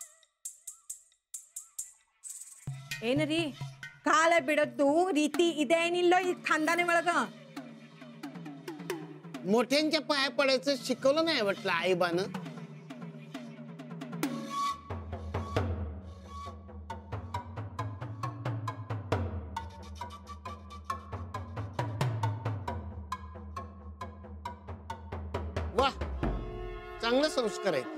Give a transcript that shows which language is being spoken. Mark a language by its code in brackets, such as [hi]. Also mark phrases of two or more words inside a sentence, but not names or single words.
[kn] ಏನ್ರಿ ಕಾಲ ಬಿಡದ್ದು ರೀತಿ ಇದೆ ಏನಿಲ್ಲ ಈ ಖಾनदाने ಒಳಗ? [mr] मोठ्यांच्या पाया पडायचं शिकवलं नाही वाटलं आईबानं? वाह, चांगले संस्कार आहेत.